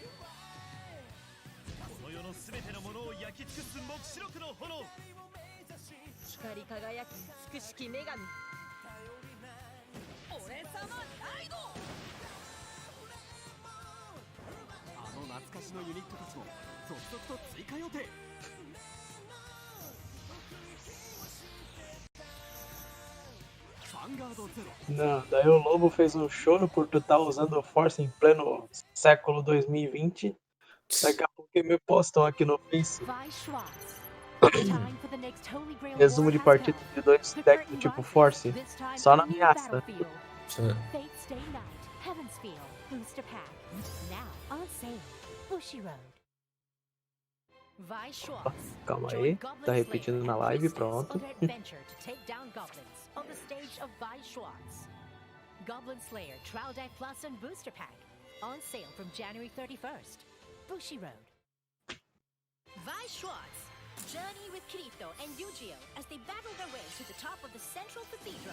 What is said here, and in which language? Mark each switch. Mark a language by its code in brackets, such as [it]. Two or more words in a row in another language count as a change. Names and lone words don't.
[ja] この世のすべてのものを焼き尽くす黙示録の炎。光り輝く美しき女神。俺様ライド。あの懐かしのユニットたちも続々と追加予定。 [pt] Não, daí o Lobo fez um choro por tu estar usando o Force em pleno século 2020. Daqui a pouco me postam aqui no Face. Resumo de partida de 2 decks do tipo Force. Só na ameaça. Calma aí, tá repetindo na live, pronto. [en] On the stage of Vi Schwartz. Goblin Slayer, Trial Deck Plus and Booster Pack. On sale from January 31st. Bushi Road. Vi Schwartz. Journey with Kirito and Yujiro as they battle their way to the top of the Central Cathedral.